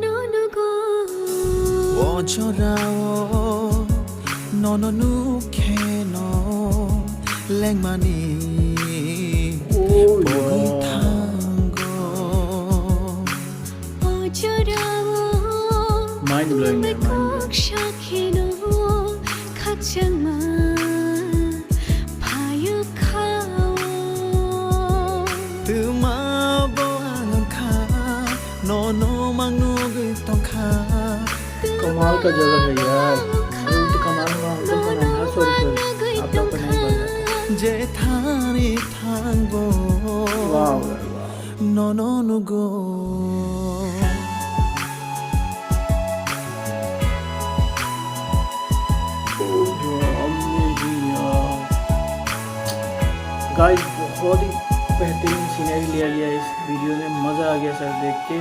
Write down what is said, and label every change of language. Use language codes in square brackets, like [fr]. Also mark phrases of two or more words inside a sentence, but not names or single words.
[trp] Chorao no no no lengmani Oh bogi yeah. tango [en] Mind blowing है, mind blowing. [trp] tuma bo angang kha no no mang no gui tong kha [hi] कमाल का जगह है यार. अरे तो कमाल का अंकल का नाम है. सॉरी आप लोग का नहीं बोल रहा था. [trp] je thani thangbo [hi] वाह यार, वाह. [trp] no no no go [hi] गाइस बहुत ही बेहतरीन सीनरी लिया गया इस वीडियो में. मज़ा आ गया सर देख के.